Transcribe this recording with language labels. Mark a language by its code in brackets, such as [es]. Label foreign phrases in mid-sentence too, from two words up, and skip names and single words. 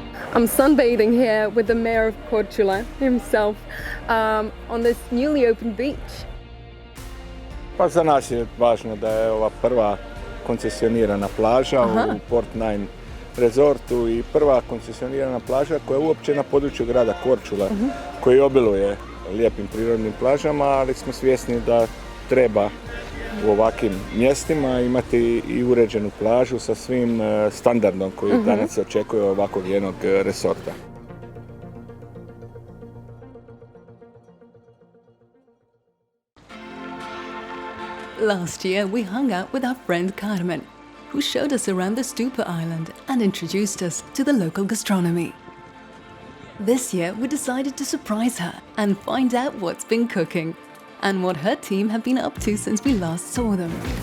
[en] I'm sunbathing here with the mayor of Korcula himself on this newly opened beach. [hr] Pa za nas je važno da je ova prva koncesionirana plaža u Port Nine resortu i prva koncesionirana plaža koja je uopće na području grada Korčula, koji obiluje lijepim prirodnim plažama, ali smo svjesni da treba u ovakvim mjestima imati i uređenu plažu sa svim standardom koji danas se očekuje ovakvog jednog resorta. [en] Last year we hung out with our friend Carmen, who showed us around the Stupa Island and introduced us to the local gastronomy. This year we decided to surprise her and find out what's been cooking and what her team have been up to since we last saw them.